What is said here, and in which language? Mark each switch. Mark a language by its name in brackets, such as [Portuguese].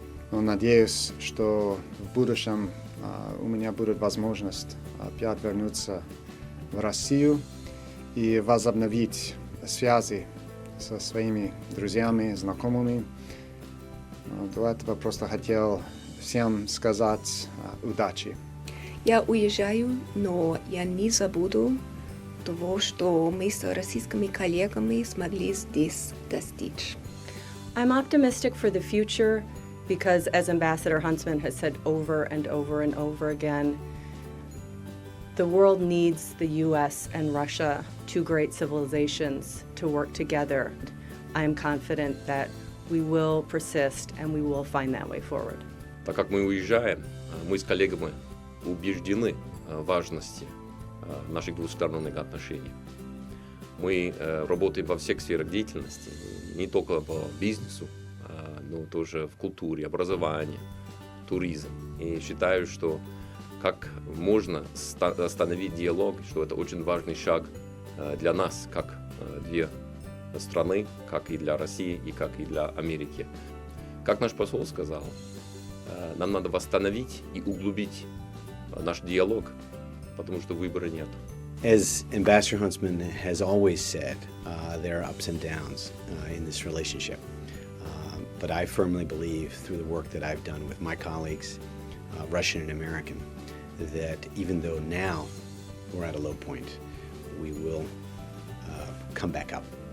[Russian] Но надеюсь, что в будущем у меня будет возможность опять вернуться в Россию и возобновить связи со своими друзьями, знакомыми. Для этого просто хотел всем сказать удачи. Я уезжаю, но я не забуду того, что мы с российскими коллегами смогли здесь достичь. [English] I'm optimistic for the future because, as Ambassador Huntsman has said over and over and over again, the world needs the US and Russia, two great civilizations, to work together. I am confident that we will persist and we will find that way forward. [Russian] Так как мы уезжаем, мы с коллегами убеждены в важности наших двусторонних отношений. Мы работаем во всех сферах деятельности, не только по бизнесу, но тоже в культуре, образовании, туризм. И считаю, что как можно остановить диалог, что это очень важный шаг для нас, как две страны, как и для России, и как и для Америки. Как наш посол сказал, нам надо восстановить и углубить наш диалог, потому что выбора нет. [English] As Ambassador Huntsman has always said, there are ups and downs in this relationship. But I firmly believe, through the work that I've done with my colleagues, Russian and American, that even though now we're at a low point, we will come back up.